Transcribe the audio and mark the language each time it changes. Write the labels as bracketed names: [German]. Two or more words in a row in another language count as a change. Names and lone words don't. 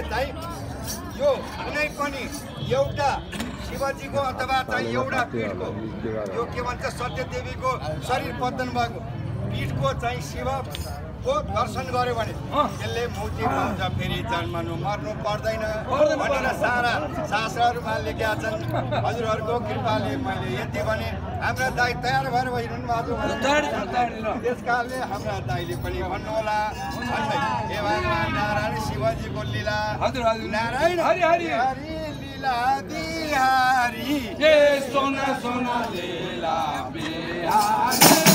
[Nepali] चाहिँ यो कुनै पनि एउटा शिवजीको अथवा चाहिँ एउटा पीठको यो के भन्छ सत्यदेवीको शरीर पतन भएको पीठको चाहिँ शिवको दर्शन गर्यो भने त्यसले मुक्ति पाउँछ फेरि जन्मनु मर्नु पर्दैन भनेर सारा शास्त्रहरूमा लेखेका छन् हजुरहरूको कृपाले मैले यति भने हाम्रा दाइ तयार भएर भइरहनु त्यस कारणले हाम्रा दाइले पनि भन्नुहोला हे भगवान नारायण शिवजीको लीला नारायण हरि हरि हरि लीला बिहारी हे सोना सोना लीला बिहारी